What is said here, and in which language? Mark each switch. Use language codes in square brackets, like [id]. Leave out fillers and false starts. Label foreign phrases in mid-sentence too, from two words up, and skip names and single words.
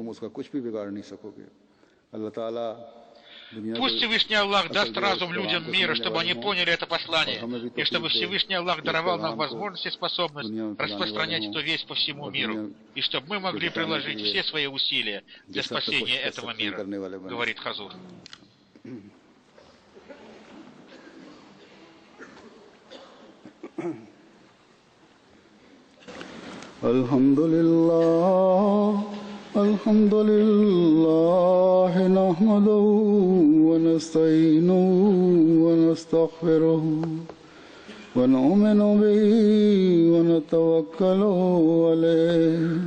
[ru] Пусть Всевышний Аллах даст разум людям мира, чтобы они поняли это послание, и чтобы Всевышний Аллах даровал нам возможность и способность распространять эту весть по всему миру, и чтобы мы могли приложить все свои усилия для спасения этого мира, говорит Хазур. [ar] الحمد لله نحمده ونستعينه ونستغفره ونؤمن به ونتوكل عليه